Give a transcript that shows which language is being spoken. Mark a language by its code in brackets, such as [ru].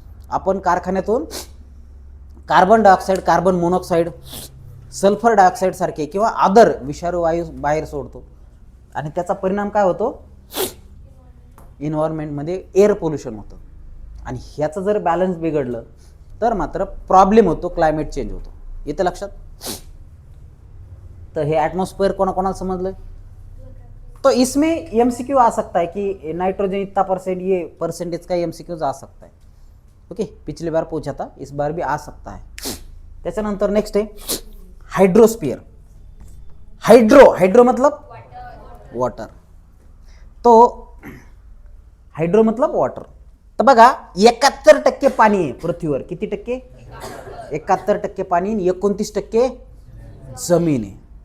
[mr] आपण कारखान्यातून carbon dioxide, carbon monoxide, sulphur dioxide सारखे किंवा अदर विषारू वायू बाहेर सोडतो. आणि त्याचा परिणाम काय होतो? इन्व्हायरमेंटमध्ये एअर पोल्युशन होतं. आणि ह्याचं जर बॅलन्स बिघडलं तर मात्र प्रॉब्लेम होतो, क्लायमेट चेंज होतो. येतं लक्षात? [hi] तो हे एटमॉस्फेयर कोणाकोणाला समझ तो इसमें MCQ आ सकता है कि नाइट्रोजन इतना परसेंट, ये परसेंटेज का MCQ आ सकता है. ओके, पिछली बार पूछा था, इस बार भी आ सकता है. [mr] त्याच्यानंतर नेक्स्ट आहे हाइड्रोस्फियर. [hi] हाइड्रो मतलब वॉटर. तो हाइड्रो मतलब वॉटर. [mr] तर बघा 71% पाणी आहे पृथ्वीवर. किती टक्के? 71% पाणी, 29% जमीन आहे.